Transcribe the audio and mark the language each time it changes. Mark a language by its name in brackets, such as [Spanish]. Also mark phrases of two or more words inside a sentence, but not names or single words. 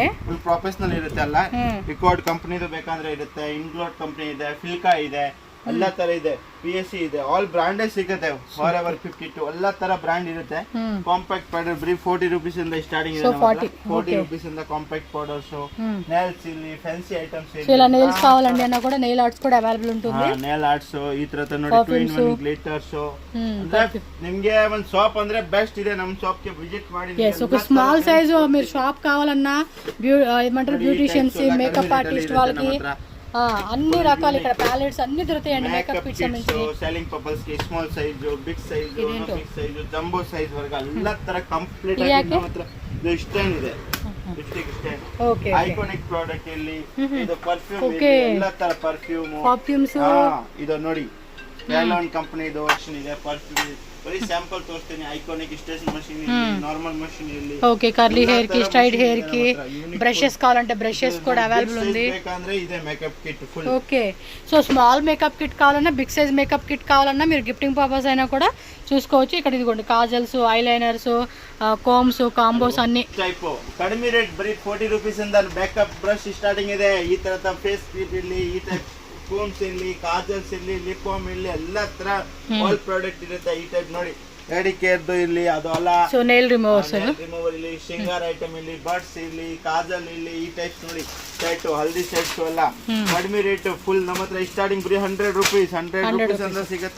[English] full professional [Kannada] ಇರುತ್ತೆ. ಅಲ್ಲ ರಿಕಾರ್ಡ್ ಕಂಪನಿದು ಬೇಕಂದ್ರೆ ಇರುತ್ತೆ. ಇನ್ಗ್ಲೋಡ್ ಕಂಪನಿ ಇದೆ, ಫಿಲ್ಕಾ ಇದೆ, ಎಲ್ಲಾ ತರ ಇದೆ. PSC ಇದೆ, ಆಲ್ ಬ್ರಾಂಡೇ ಸಿಗುತ್ತೆ. ಫಾರ್ ಎವರ್ 52 ಎಲ್ಲಾ ತರ ಬ್ರಾಂಡ್ ಇರುತ್ತೆ. [English] compact powder [Kannada] ಬರೀ 40 rupees ಇಂದ ಸ್ಟಾರ್ಟಿಂಗ್ ಇದೆ. 40 rupees ಇಂದ [English] compact powders, [Kannada] ನೈಲ್ಸ್ ಇಲ್ಲಿ, [English] fancy items [Kannada] ಇದೆ. [Telugu] ఇలా నెయిల్స్ కావాలండి అన్న కూడా [English] nail arts [Telugu] కూడా అవైలబుల్ ఉంటుంది. [English] nail arts [Kannada] ಈ ತರ ನೋಡಿ [English] 2-in-1 glitters. [Kannada] ನಿಮ್ಗೆ ಒಂದು ಶಾಪ್ ಅಂದ್ರೆ ಬೆಸ್ಟ್ ಇದೆ. ನಮ್ಮ ಶಾಪ್ ಗೆ ವಿಸಿಟ್ ಮಾಡಿ. [Telugu] ఒక [English] small size [Telugu] మీరు షాప్ కావాలన్నా, ఏమంటారు బ్యూటిషియన్స్, [English] makeup artist [Telugu] వాళ్ళకి అన్ని రకాలు ఇక్కడ ప్యాలెట్స్ అన్ని దొరుకుతాయండి. [English] makeup kits [Telugu] సంబంధించి [English] selling purpose కి small size, big size, big size, jumbo size వరకు [Kannada] ಎಲ್ಲ ತರ ಕಂಪ್ಲೀಟ್ ಆಗಿ ನಮ್ಮ ಹತ್ರ ಸ್ಟ್ಯಾಂಡ್ ಇದೆ. [English] lipstick stand, okay, iconic product ಇಲ್ಲಿ. [Kannada] ಇದು ಪರ್ಫ್ಯೂಮ್ ಇದೆ, ಎಲ್ಲ ತರ ಪರ್ಫ್ಯೂಮ್ಸ್. ಇದು ನೋಡಿ ಕ್ಯಾಲಾನ್ ಕಂಪನಿ ಇದು ವರ್ಷನ್ ಇದೆ. ಪರ್ಫ್ಯೂಮ್ ಬರೀ ಸ್ಯಾಂಪಲ್ ತೋರಿಸ್ತೀನಿ. [English] iconic station machine ಇಲ್ಲಿ, normal machine ಇಲ್ಲಿ. okay curly hair [Telugu] కి, [English] straight hair [Telugu] కి బ్రషెస్ కావాలంటే బ్రషెస్ కూడా అవైలబుల్ ఉంది. [Kannada] ಬೇಕಂದ್ರೆ ಇದೆ [English] makeup kit full. okay, so small makeup kit [Telugu] కావాలన్నా, [English] big size makeup kit [Telugu] కావాలన్నా మీరు [English] gifting purpose [Telugu] అయినా కూడా చూసుకోవచ్చు. ఇక్కడ ఇదిగోండి కాజల్స్, [English] eyeliners, combs, combos [Telugu] అన్ని [Kannada] ಟೈಪ್ ಕಡಿಮೆ ರೇಟ್ ಬರೀ 40 rupees ಇಂದ [English] makeup brush starting [Kannada] ಇದೆ. ಈ ತರದ [English] face cream [Kannada] ಇಲ್ಲಿ, ಈ ಟೈಪ್ ಕೋಮ್ಸ್ ಇಲ್ಲಿ, ಕಾಜಲ್ಸ್ ಇಲ್ಲಿ, [English] lip balm [Kannada] ಇಲ್ಲಿ, ಎಲ್ಲಾ ತರ [English] all product [Kannada] ಇರುತ್ತೆ. ಈ ಟೈಪ್ ನೋಡಿ ರೆಡಿ ಕೇರ್ದು ಇಲ್ಲಿ, ಅದು ಅಲ್ಲ [English] so nail remover [Kannada] ಇಲ್ಲಿ, ಶೃಂಗಾರ ಐಟಮ್ ಇಲ್ಲಿ, ಬಡ್ಸ್ ಇಲ್ಲಿ, ಕಾಜಲ್ ಇಲ್ಲಿ, ಈ ಟೈಪ್ ನೋಡಿ ಸೆಟ್, ಹಲ್ದಿ ಸೆಟ್ಸ್ ಎಲ್ಲ ಕಡಿಮೆ ರೇಟ್ ಫುಲ್ ನಮ್ಮ ಹತ್ರ ಸ್ಟಾರ್ಟಿಂಗ್ ಬರೀ 100 rupees ಅಂತ ಸಿಗುತ್ತೆ.